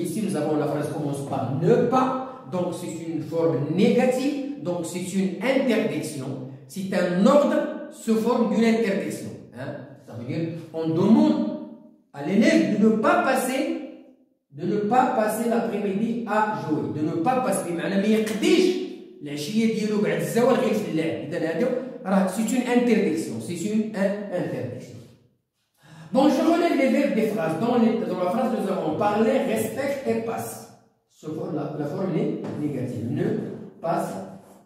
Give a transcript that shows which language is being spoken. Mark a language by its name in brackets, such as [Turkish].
[French] Ici, nous avons la phrase qui commence par ne pas. Donc, c'est une forme négative. Donc, c'est une interdiction. C'est un ordre sous forme d'une interdiction. Hein? Ça veut dire on demande à l'élève de ne pas passer l'après-midi à jouer. De ne pas passer. [Arabic] معناها ما يقضيش العشيه ديالو بعد الزوال غير في اللعب. إذا هذا راه [French] c'est une interdiction. C'est une interdiction. Bon, je relève les verbes des phrases. Dans la phrase, nous avons parlé, respecte et passe. La forme est négative. Ne passe pas.